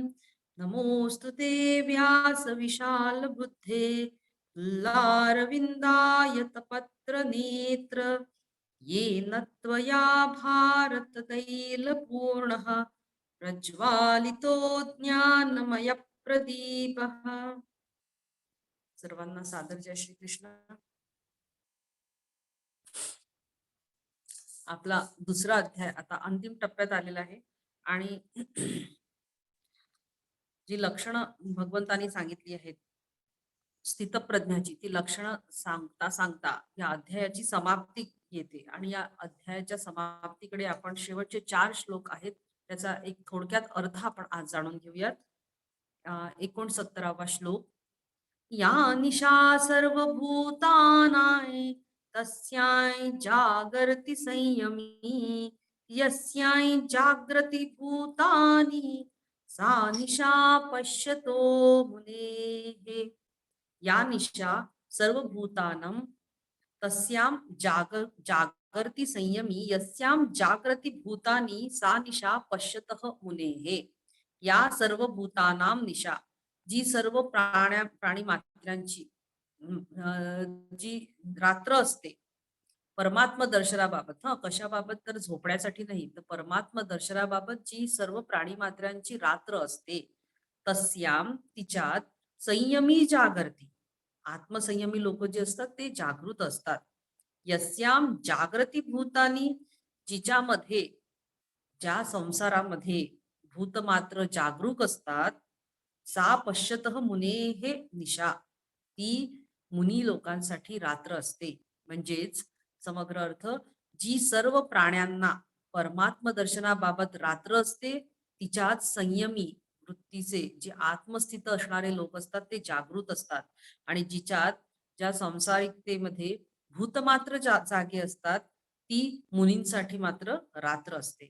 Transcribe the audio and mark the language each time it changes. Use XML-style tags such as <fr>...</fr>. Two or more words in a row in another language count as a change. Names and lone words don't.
<sa>नमोऽस्तु ते व्यासविशालबुद्धे तुल्लारविन्दायतपत्रनेत्र येन त्वया भारततैलपूर्णः प्रज्वालितो ज्ञानमय प्रदीपः।</sa> <mr>सर्वांना सादर जय श्री कृष्ण। आपला दुसरा अध्याय आता अंतिम टप्प्यात आलेला आहे आणि जी लक्षणं भगवंतांनी सांगितली आहेत स्थितप्रज्ञाची, ती लक्षणं सांगता सांगता या अध्यायाची समाप्ती येते आणि या अध्यायाच्या समाप्तीकडे आपण शेवटचे 4 श्लोक आहेत त्याचा एक थोडक्यात अर्थ आपण आज जाणून घेऊयात। 69वा श्लोक।</mr> <sa>या निशा सर्वभूतानां तस्यां जागर्ति संयमी यस्यां जागृति भूतानि सा निशा पश्यतो मुनेः। या निशा सर्वभूतानां तस्यां जागर्ति संयमी यस्यां जागृति भूतानि सा निशा पश्यतः मुनेः। या सर्व भूतानां निशा,</sa> <mr>जी सर्व प्राणी मात्रांची जी रात्र असते परमात्मा दर्शनाबाबत, कशाबाबत तर झोपण्यासाठी नाही तर परमात्मा दर्शनाबाबत जी सर्व प्राणी मात्रांची रात्र असते तस्याम तिच्यात संयमी जागृती, आत्मसंयमी लोक जे असतात ते जागृत असतात।</mr> <sa>यस्याम जागृती भूतानी,</sa> <mr>जिच्यामध्ये ज्या संसारामध्ये भूतमात्र जागरूक असतात</mr> <sa>सा पश्यतः मुने</sa> <mr>हे निशा, ती मुनी लोकांसाठी रात्र असते। म्हणजेच समग्र अर्थ, जी सर्व प्राण्यांना परमात्म दर्शनाबाबत रात्र असते तिच्यात संयमी वृत्तीचे जे आत्मस्थित असणारे लोक असतात ते जागृत असतात आणि जिच्यात ज्या संसारिकतेमध्ये भूतमात्र जागे असतात ती मुनींसाठी मात्र रात्र असते।</mr>